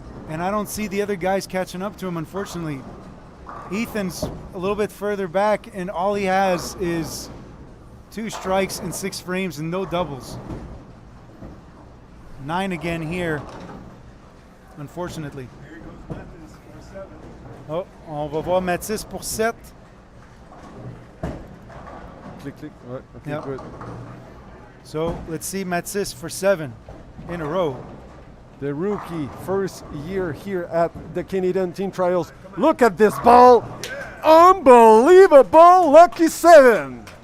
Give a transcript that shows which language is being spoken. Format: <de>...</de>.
<en>And I don't see the other guys catching up to him, unfortunately. Ethan's a little bit further back, and all he has is 2 strikes and 6 frames and no doubles. 9 again here, unfortunately.</en> <fr>Oh, on va voir Mathis pour 7.</fr> <en>Click, click. Ouais, okay, Yep. good. So let's see Mathis for 7 in a row. The rookie, first year here at the Canadian Team Trials. Look at this ball. Unbelievable lucky 7.</en>